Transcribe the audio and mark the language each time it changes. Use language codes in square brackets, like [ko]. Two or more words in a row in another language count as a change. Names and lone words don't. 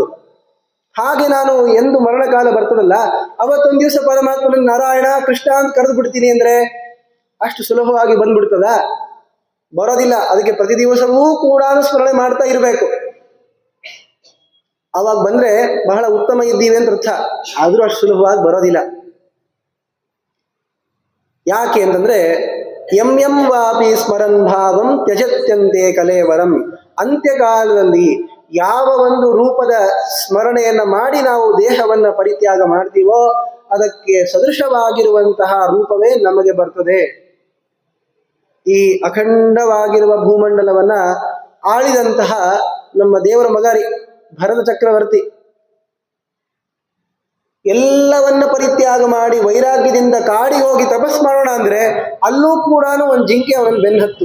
[kn] ಹಾಗೆ ನಾನು ಎಂದು ಮರಣಕಾಲ ಬರ್ತದಲ್ಲ ಅವತ್ತೊಂದು ದಿವಸ ಪರಮಾತ್ಮನ ನಾರಾಯಣ ಕೃಷ್ಣ ಅಂತ ಕರೆದು ಬಿಡ್ತೀನಿ ಅಂದ್ರೆ ಅಷ್ಟು ಸುಲಭವಾಗಿ ಬಂದ್ಬಿಡ್ತದ? ಬರೋದಿಲ್ಲ. ಅದಕ್ಕೆ ಪ್ರತಿ ದಿವಸವೂ ಕೂಡ ಸ್ಮರಣೆ ಮಾಡ್ತಾ ಇರಬೇಕು. ಅವಾಗ ಬಂದ್ರೆ ಬಹಳ ಉತ್ತಮ ಇದ್ದೀವಿ ಅಂತ ಅರ್ಥ. ಆದ್ರೂ ಅಷ್ಟು ಸುಲಭವಾಗಿ ಬರೋದಿಲ್ಲ. ಯಾಕೆ ಅಂತಂದ್ರೆ [sa] ಯಂ ಯಂ ವಾಪಿ ಸ್ಮರನ್ ಭಾವಂ ತ್ಯಜತ್ಯಂತೆ ಕಲೇವರಂ. [kn] ಅಂತ್ಯಕಾಲದಲ್ಲಿ ಯಾವ ಒಂದು ರೂಪದ ಸ್ಮರಣೆಯನ್ನ ಮಾಡಿ ನಾವು ದೇಹವನ್ನ ಪರಿತ್ಯಾಗ ಮಾಡ್ತೀವೋ ಅದಕ್ಕೆ ಸದೃಶವಾಗಿರುವಂತಹ ರೂಪವೇ ನಮಗೆ ಬರ್ತದೆ. ಈ ಅಖಂಡವಾಗಿರುವ ಭೂಮಂಡಲವನ್ನ ಆಳಿದಂತಹ ನಮ್ಮ ದೇವರ ಮಗರಿ ಭರತ ಚಕ್ರವರ್ತಿ ಎಲ್ಲವನ್ನ ಪರಿತ್ಯಾಗ ಮಾಡಿ ವೈರಾಗ್ಯದಿಂದ ಕಾಡಿ ಹೋಗಿ ತಪಸ್ ಮಾಡೋಣ ಅಂದ್ರೆ ಅಲ್ಲೂ ಕೂಡ ಒಂದು ಜಿಂಕೆ ಅವನನ್ನು ಬೆನ್ನಹತ್ತು.